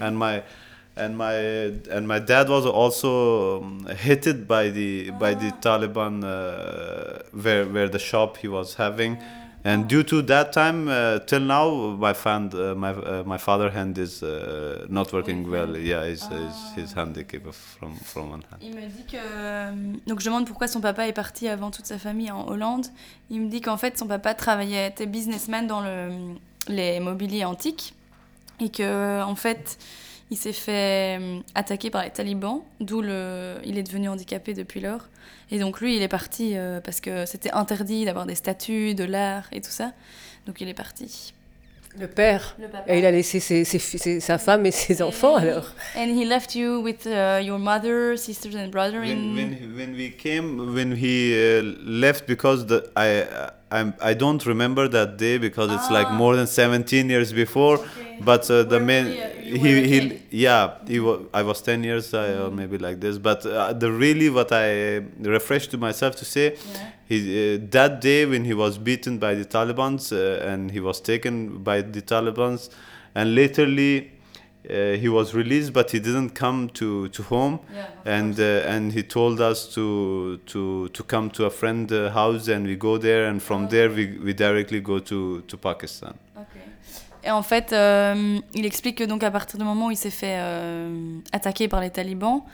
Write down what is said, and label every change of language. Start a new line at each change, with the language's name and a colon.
English: And my dad was also hated by the by the Taliban where the shop he was having. Yeah. And due to that time, till now, my father's hand is not working well. Yeah, his hand is given from one hand.
French: Il me dit que donc je demande pourquoi son papa est parti avant toute sa famille en Hollande. Il me dit qu'en fait son papa travaillait, était businessman dans les mobiliers antiques, et que en fait il s'est fait attaquer par les talibans, d'où il est devenu handicapé depuis lors. Et donc lui, il est parti parce que c'était interdit d'avoir des statues, de l'art et tout ça. Donc il est parti. Le père. Le papa. Et il a laissé sa femme et ses enfants alors.
English: And he left you with your mother, sisters and brother. I don't remember that day because it's like more than 17 years before. Okay. But the where main I was 10 years or maybe like this. But the really what I refreshed to myself to say, yeah. That day when he was beaten by the Taliban's and he was taken by the Taliban's, and laterly he was released, but he didn't come to home, yeah, and he told us to come to a friend's house, and we go there, and from there we directly go to Pakistan. Okay.
French: Et en fait, il explique que donc à partir du moment où il s'est fait attaquer par les talibans,